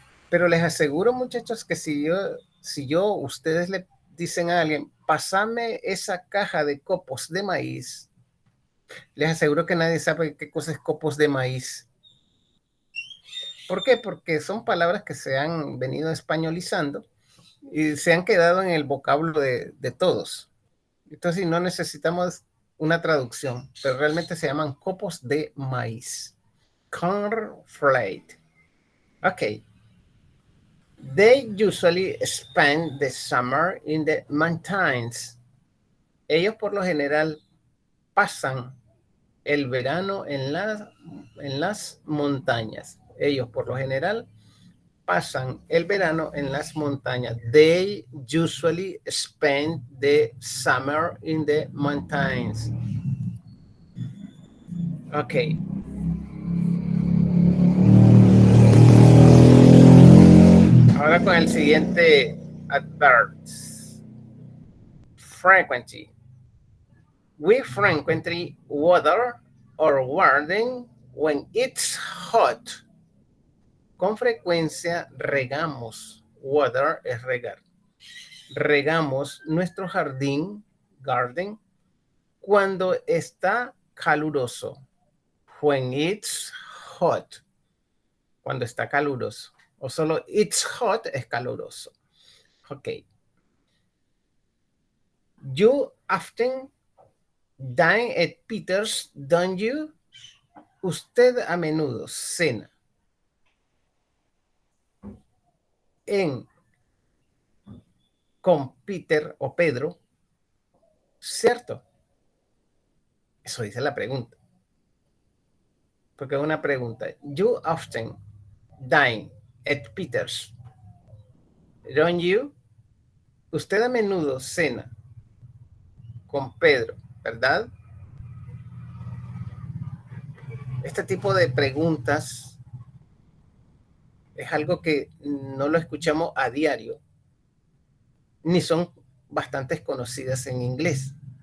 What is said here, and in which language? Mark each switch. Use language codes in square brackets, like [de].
[es] Pero les aseguro, muchachos, que ustedes le dicen a alguien, pásame esa caja de copos de maíz, les aseguro que nadie sabe qué cosa es copos de maíz. ¿Por qué? Porque son palabras que se han venido españolizando y se han quedado en el vocablo de todos. Entonces no necesitamos una traducción, pero realmente se llaman copos de maíz. Cornflake. Ok. [en] They usually spend the summer in the mountains. [es] Ellos por lo general pasan el verano en las montañas. Ellos por lo general pasan el verano en las montañas. [en] They usually spend the summer in the mountains. Ok. [es] Ahora con el siguiente adverb. [en] Frequency. We frequently water our garden when it's hot. [es] Con frecuencia regamos. Water es regar. Regamos nuestro jardín, garden, cuando está caluroso. [en] When it's hot. [es] Cuando está caluroso. O solo [en] it's hot [es] es caluroso. Ok. [en] You often dine at Peter's, don't you? [es] Usted a menudo cena con Peter o Pedro, ¿cierto? Eso dice la pregunta. Porque es una pregunta. [en] You often dine at Peter's, don't you? [es] Usted a menudo cena con Pedro, ¿verdad? Este tipo de preguntas es algo que no lo escuchamos a diario, ni son bastante conocidas en inglés.